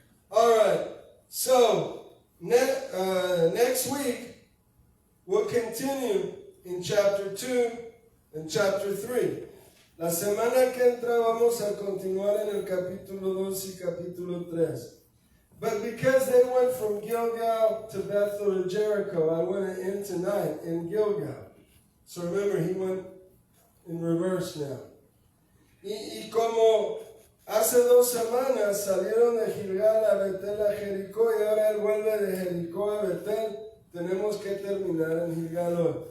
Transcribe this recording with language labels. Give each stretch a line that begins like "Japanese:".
English: All right, so next week we'll continue in chapter 2 and chapter 3.
Spanish: La semana que entra vamos a continuar en el capítulo 2 y capítulo 3.
English: But because they went from Gilgal to Bethel and Jericho, I want to end tonight in Gilgal. So remember, he went in reverse now.
Spanish: Y como hace 2 semanas salieron de Gilgal a Betel a Jericó y ahora él vuelve de Jericó a Betel, tenemos que terminar en Gilgal hoy.